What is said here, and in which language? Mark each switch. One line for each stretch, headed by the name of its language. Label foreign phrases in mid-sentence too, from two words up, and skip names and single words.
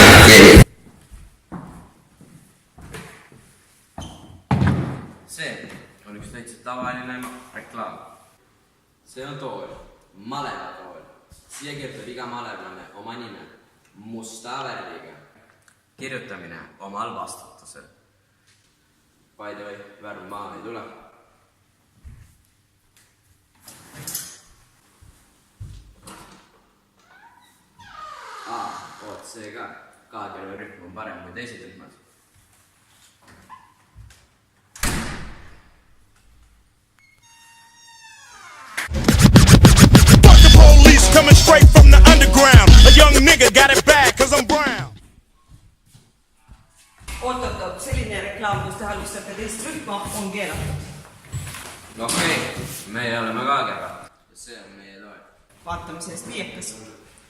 Estonian: See on üks täitsa tavaline reklaam. See on tool, malevatool. Siia kirjutab iga malevlane oma nime musta värviga. Kirjutamine omal vastutusel.
English: By the way,
Estonian: värv maale ei tule. Oot, see ka. Kaadjärve rühm on parem kui teised rühmad.
English: Coming straight from the underground. A young nigga got it bad cause I'm brown.
Estonian: Oot, selline reklaam, kus te halvustate teist rühma, on keelatud. Okei, meie oleme ka kerad. See on meie loe. Vaatame sellest viiekas.